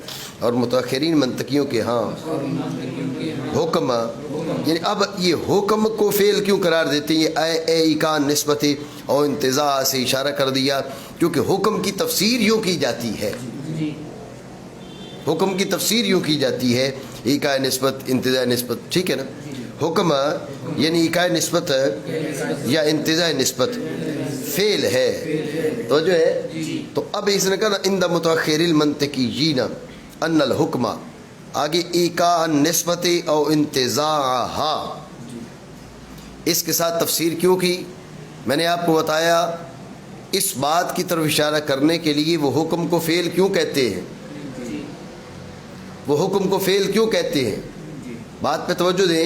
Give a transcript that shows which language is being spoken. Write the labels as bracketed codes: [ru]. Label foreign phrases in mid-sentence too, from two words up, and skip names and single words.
[ur] اور متاخرین منطقیوں کے ہاں حکم، یعنی اب یہ حکم کو فعل کیوں قرار دیتے ہیں؟ یہ [ar] ایکان نسبت [ur] اور انتزاع سے اشارہ کر دیا، کیونکہ حکم کی تفسیر یوں کی جاتی ہے، حکم کی تفسیر یوں کی جاتی ہے، [ar] ایکا نسبت انتزاع نسبت، [ur] ٹھیک ہے نا؟ حکم یعنی [ar] ایکا نسبت [ur] یا [ar] انتزاع نسبت [ur] فعل ہے، تو جو ہے تو اب اس نے کہا [ar] عند متاخر المنطقیین ان الحکم، [ur] آگے [ar] ایکا نسبت او انتزاعها، [ur] اس کے ساتھ تفسیر کیوں کی؟ میں نے آپ کو بتایا اس بات کی طرف اشارہ کرنے کے لیے وہ حکم کو فعل کیوں کہتے ہیں، وہ حکم کو فعل کیوں کہتے ہیں، بات پہ توجہ دیں۔